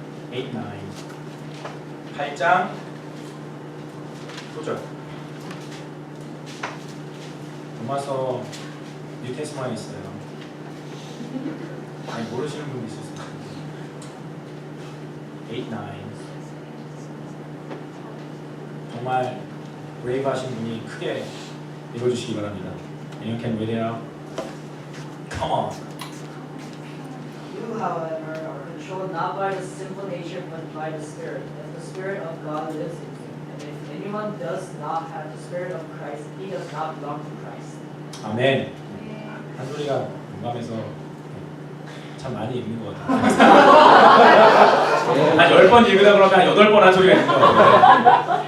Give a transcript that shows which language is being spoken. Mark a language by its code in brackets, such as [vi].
[ko] 8, 9 8장 9절 로마서 뉴테스만에 있어요. 아니 모르시는 분도 있었어요. 8, 9 정말 브레이브 하신 분이 크게 읽어주시기 바랍니다. [en] You can read it out. Come on. You, however, are controlled not by the sinful nature, but by the Spirit, as the Spirit of God lives in you. And if anyone does not have the Spirit of Christ, he does not belong to Christ. [ko] 아멘. 한소리가 공감해서 참 많이 읽는 것 같아요. 한 10번 읽으다 그러면 한 8번 한 소리가 있는 것 같아요.